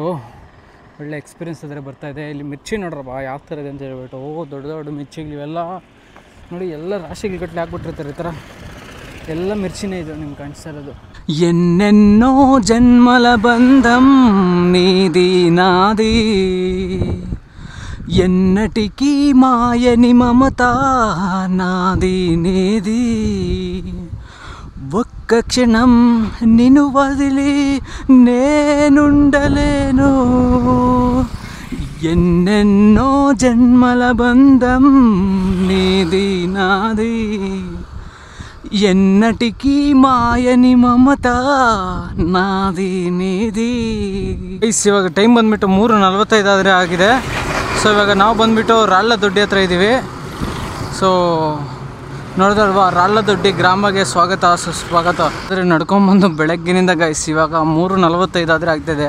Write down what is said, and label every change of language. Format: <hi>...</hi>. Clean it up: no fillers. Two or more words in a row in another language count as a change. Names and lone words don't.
<kn>ಒಳ್ಳೆ ಎಕ್ಸ್ಪೀರಿಯನ್ಸ್ ಆದರೆ ಬರ್ತಾಯಿದೆ. ಇಲ್ಲಿ ಮಿರ್ಚಿ ನೋಡ್ರಪ್ಪ ಯಾವ ಥರ ಇದೆ ಅಂತ ಹೇಳ್ಬಿಟ್ಟು. ದೊಡ್ಡ ದೊಡ್ಡ ಮಿರ್ಚಿಗಳು ಇವೆಲ್ಲ ನೋಡಿ, ಎಲ್ಲ ರಾಶಿಗಳು ಗಟ್ಟಲೆ ಹಾಕ್ಬಿಟ್ಟಿರ್ತಾರೆ. ಈ ಥರ ಎಲ್ಲ ಮಿರ್ಚಿನೇ ಇದು ನಿಮ್ಗೆ ಕಾಣಿಸ್ತಾ ಇರೋದು.</kn> <te>ఎన్నెన్నో జన్మల బంధం నీది నాది, ఎన్నటికీ మాయని మమత నాది నేది, ఒక్క క్షణం నిన్ను వదిలి నేనుండలేను, ఎన్నెన్నో జన్మల బంధం నీది నాది, ఎన్నటికీ మాయని మమత నాది నీది.</te> <kn>ಇವಾಗ ಟೈಮ್ ಬಂದುಬಿಟ್ಟು 3:45 ಆದರೆ ಆಗಿದೆ. ಸೊ ಇವಾಗ ನಾವು ಬಂದುಬಿಟ್ಟು ರಾಳ್ಳದೊಡ್ಡಿ ಹತ್ರ ಇದ್ದೀವಿ. ಸೊ ನೋಡಿದಲ್ವಾ, ರಾಳ್ಳದೊಡ್ಡಿ ಗ್ರಾಮಗೆ ಸ್ವಾಗತ ಸುಸ್ವಾಗತ. ಆದರೆ ನಡ್ಕೊಂಬಂದು ಬೆಳಗ್ಗಿನಿಂದ ಗೈಸ್ ಇವಾಗ 3:45 ಆದರೆ ಆಗ್ತಾಯಿದೆ.</kn>